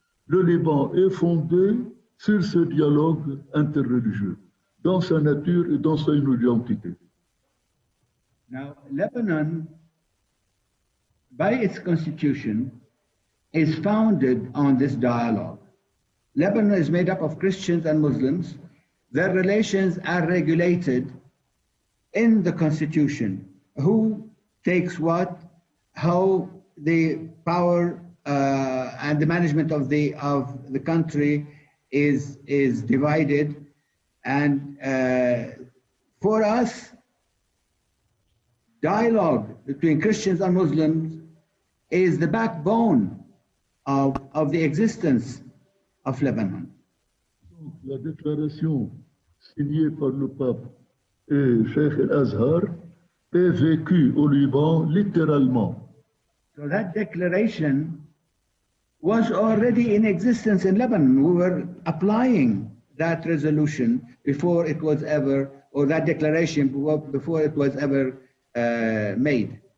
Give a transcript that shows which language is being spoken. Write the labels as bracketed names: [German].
[French] Le Liban est fondé sur ce dialogue interreligieux, dans sa nature et dans sa identité. [English] Now, Lebanon, by its constitution, is founded on this dialogue. Lebanon is made up of Christians and Muslims. Their relations are regulated in the constitution. Who takes what, how the power and the management of the country is divided. And for us, dialogue between Christians and Muslims is the backbone of the existence of Lebanon. [French] La déclaration signée par le pape et Cheikh El-Azhar est vécue au Liban littéralement. [English] So that declaration was already in existence in Lebanon. We were applying that resolution before it was ever, or that declaration before it was ever made.